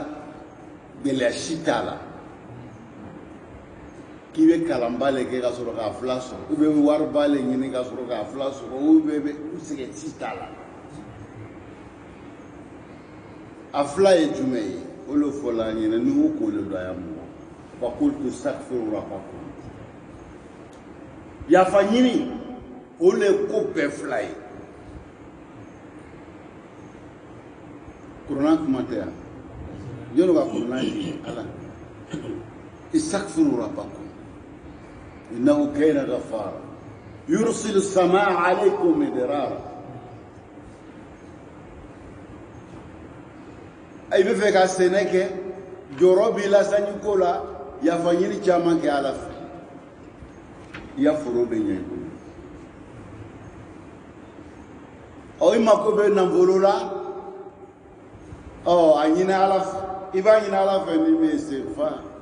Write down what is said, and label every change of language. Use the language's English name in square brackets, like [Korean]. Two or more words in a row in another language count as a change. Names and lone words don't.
[Bambara] Gɛlɛya si t'a la k'i bɛ kalanba le kɛ ka sɔrɔ k'a fila sɔrɔ [French] ou bien [Bambara] wariba le ɲini ka sɔrɔ k'a fila sɔrɔ [French] ou bien [Bambara] sɛgɛn si t'a la a fila ye jumɛn ye o le fɔla an ɲɛna ni o ko le don a y'a mɔgɔ [Arabic] فقلت استغفروا ربكم [Bambara] yafa ɲini o le ko bɛɛ fila ye kuranna kuma tɛ yan jɔn ka kuranna ye ala [Arabic] استغفروا ربكم إنه كان غفارا يرسل السماء عليكم مدرارا [Bambara] ay bɛ fɛ ka sɛnɛ kɛ jɔrɔ b'i la sanjiko la yafa ɲini caman kɛ ala fɛ i ya foro bɛ ɲɛ i bolo ɔ i mako bɛ nafolo la ɔ a ɲini ala fɛ i b'a ɲini ala fɛ ni min ye istighfar